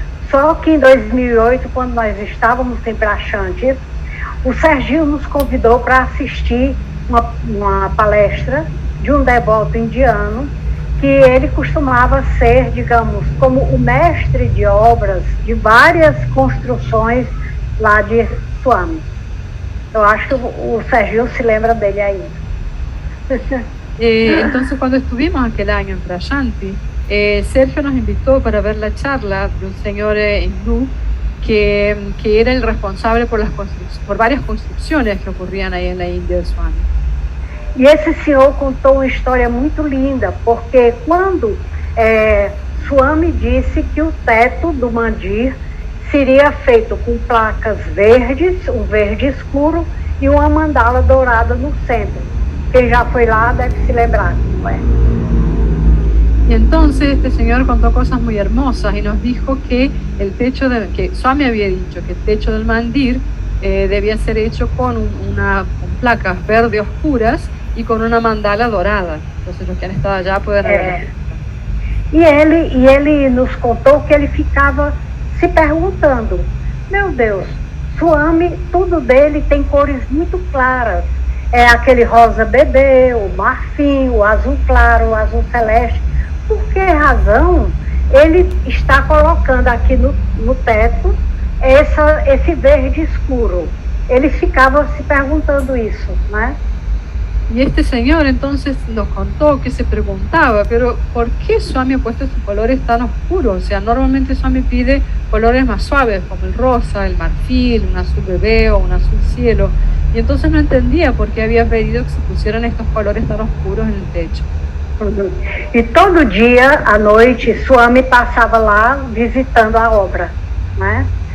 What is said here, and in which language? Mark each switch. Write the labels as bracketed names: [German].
[Portuguese] Só que em 2008, quando nós estávamos em Prashanti, o Serginho nos convidou para assistir uma palestra de um devoto indiano, que ele costumava ser, digamos, como o mestre de obras de várias construções lá de Swami. Eu acho que o Sergio se lembra dele aí. [Spanish] Entonces, cuando estuvimos aquel año en Prashanti, Sergio nos invitó para ver la charla de un señor hindú que era el responsable por varias construcciones que ocurrían ahí en la India de Swami. [Portuguese] E esse senhor contou uma história muito linda, porque quando Swami disse que o teto do mandir seria feito com placas verdes, um verde escuro e uma mandala dourada no centro. Quem já foi lá deve se lembrar, não é? [Spanish] Y entonces este señor contó cosas muy hermosas y nos dijo que que Swami había dicho que el techo del mandir debía ser hecho con placas verde oscuras y con una mandala dorada. Entonces los que han estado allá pueden ver. [Portuguese] E ele nos contou que ele ficava se perguntando, meu Deus, Swami, tudo dele tem cores muito claras. É aquele rosa bebê, o marfim, o azul claro, o azul celeste. Por que razão ele está colocando aqui no teto esse verde escuro? Ele ficava se perguntando isso, né? [Spanish] Y este señor entonces nos contó que se preguntaba, pero ¿por qué Swami ha puesto estos colores tan oscuros? O sea, normalmente Swami pide colores más suaves, como el rosa, el marfil, un azul bebé o un azul cielo. Y entonces no entendía por qué había pedido que se pusieran estos colores tan oscuros en el techo. [Portuguese] E todo dia à noite Swami passava lá visitando a obra, né?